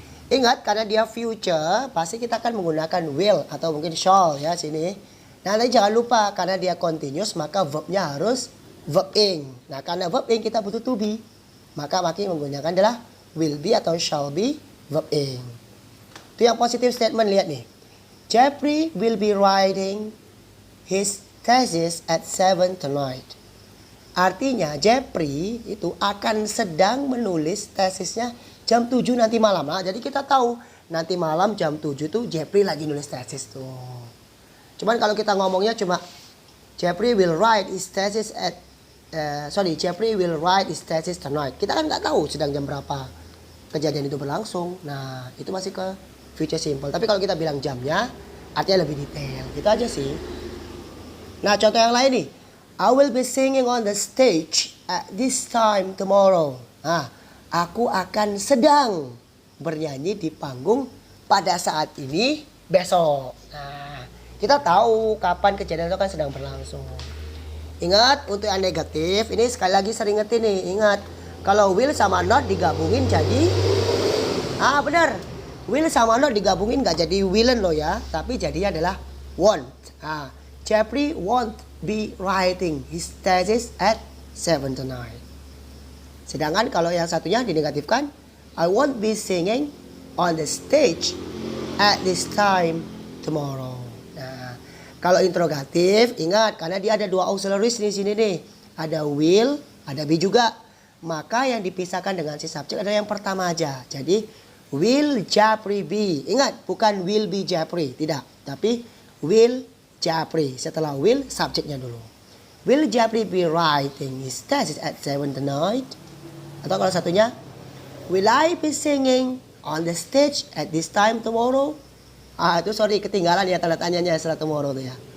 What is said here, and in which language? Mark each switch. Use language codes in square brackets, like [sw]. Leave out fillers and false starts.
[id] Ingat, karena dia future, pasti kita akan menggunakan will atau mungkin shall ya sini. Nah, nanti jangan lupa karena dia continuous maka verbnya harus verb ing. Nah, karena verb ing kita butuh to be, maka menggunakan adalah will be atau shall be verb ing. Itu yang [en] positive statement, [id] lihat nih. [en] Jeffrey will be writing his thesis at 7 tonight. [id] Artinya Jeffrey itu akan sedang menulis tesisnya jam 7 nanti malam. Nah, jadi kita tahu nanti malam jam 7 tuh Jeffrey lagi nulis tesis tuh. Cuman kalau kita ngomongnya cuma [en] Jeffrey will write his thesis Jeffrey will write his thesis tonight. [id] Kita kan nggak tahu sedang jam berapa kejadian itu berlangsung. Nah, itu masih ke future simple. Tapi kalau kita bilang jamnya, artinya lebih detail. Gitu aja sih. Nah, contoh yang lain nih. [en] I will be singing on the stage at this time tomorrow. [id] Nah, aku akan sedang bernyanyi di panggung pada saat ini besok. Nah, kita tahu kapan kejadian itu kan sedang berlangsung. Ingat, untuk yang negatif, ini sekali lagi sering ngerti nih. Ingat, kalau will sama not digabungin jadi... benar. Will sama not digabungin gak jadi willen loh ya. Tapi jadinya adalah won't. [en] Jeffrey won't be writing his thesis at 7 tonight. [id] Sedangkan kalau yang satunya dinegatifkan, [en] I won't be singing on the stage at this time tomorrow. [id] Kalau interrogatif, ingat karena dia ada dua auxiliaries di sini nih. Ada will, ada be juga. Maka yang dipisahkan dengan si subjek adalah yang pertama aja. Jadi [en] will Jeffrey be. [id] Ingat, bukan [en] will be Jeffrey, [id] tidak. Tapi will Jeffrey. Setelah will, subjeknya dulu. [en] Will Jeffrey be writing his thesis at 7 tonight? [id] Atau kalau satunya, [en] will I be singing on the stage at this time tomorrow? [id] Itu sorry, ketinggalan ya tanda tanyanya setelah tomorrow tuh ya.